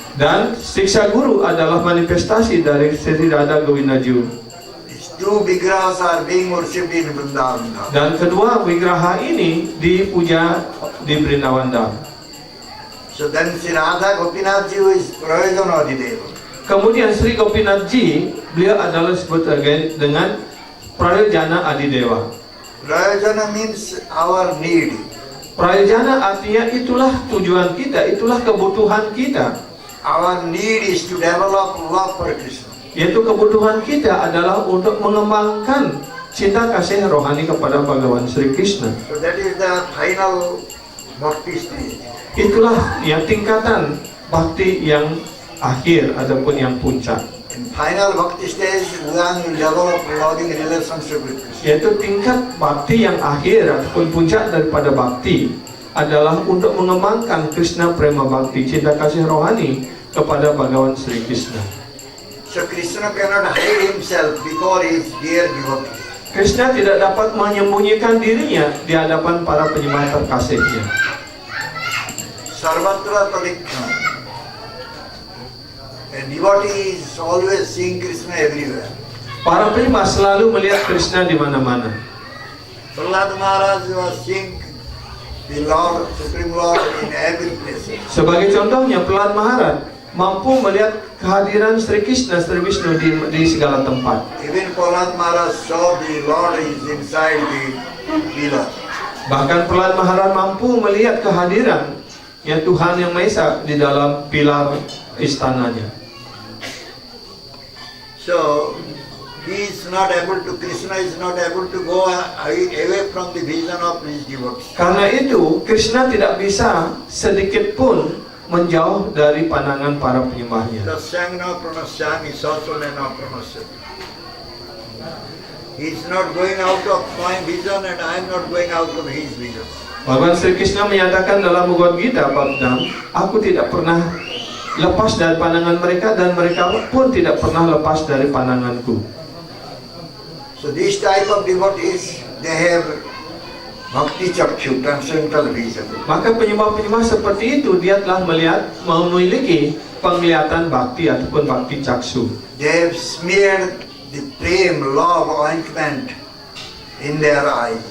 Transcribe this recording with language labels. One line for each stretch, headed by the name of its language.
Indonesian: Dan Siksha Guru adalah manifestasi dari Sri Radha Govindaju.
English: These two Vigrahas are being worshipped in Vrindavan.
Indonesian: Dan kedua Vigraha ini dipuja di Vrindavan Dham.
English: So then Sri Radha Gopinathji is Prayojana Adhideva.
Indonesian: Kemudian Sri Gopinathji, beliau adalah disebut dengan Prayojana Adidewa.
English: Prayojana means our need.
Indonesian: Prayojana artinya itulah tujuan kita, itulah kebutuhan kita.
English: Our need is to develop love for Krishna.
Indonesian: Yaitu kebutuhan kita adalah untuk mengembangkan cinta kasih rohani kepada Bhagawan Sri Krishna.
English: So that is the final bhakti stage.
Indonesian: Itulah yang tingkatan bakti yang akhir ataupun yang puncak.
English: In final bhakti stage, one will develop loving relationship with Krishna.
Indonesian: Yaitu tingkat bakti yang akhir ataupun puncak daripada bakti adalah untuk mengembangkan Krishna Prema Bhakti, cinta kasih rohani kepada Bhagawan Sri Krishna.
English: So Krishna cannot hide himself before his dear devotees.
Indonesian: Krishna tidak dapat menyembunyikan dirinya di hadapan para penyembah terkasihnya.
Sanskrit: Sarvatra Tadikha.
English: A devotee is always seeing Krishna everywhere.
Indonesian: Para penyembah selalu melihat Krishna di mana-mana.
English: Prahlad Maharaj was seeing the Lord, Supreme Lord in every place.
Indonesian: Sebagai contohnya, Prahlad Maharaj mampu melihat kehadiran Sri Krishna, Sri Vishnu di segala tempat.
English: Even Prahlad Maharaj saw the Lord is inside the pillar.
Indonesian: Bahkan Prahlad Maharaj mampu melihat kehadiran ya Tuhan Yang Maha Esa di dalam pilar istananya.
English: So he is not able to, Krishna is not able to go away from the vision of his devotees.
Indonesian: Karena itu Krishna tidak bisa sedikit pun menjauh dari pandangan para penyembahnya.
Sanskrit: Tasyangna pranasyami sasalena pranasyami.
English: He is not going out of my vision and I am not going out of his vision.
Indonesian: Bhagawan Sri Krishna menyatakan dalam Bhagavad Gita bab 6, aku tidak pernah lepas dari pandangan mereka dan mereka pun tidak pernah lepas dari pandanganku.
English: So this type of devotees, they have bhakti chakshu, transcendental vision.
Indonesian: Maka penyembah-penyembah seperti itu dia telah melihat, memiliki penglihatan bakti ataupun bakti caksu.
English: They have smeared the prem, love, ointment in their eyes.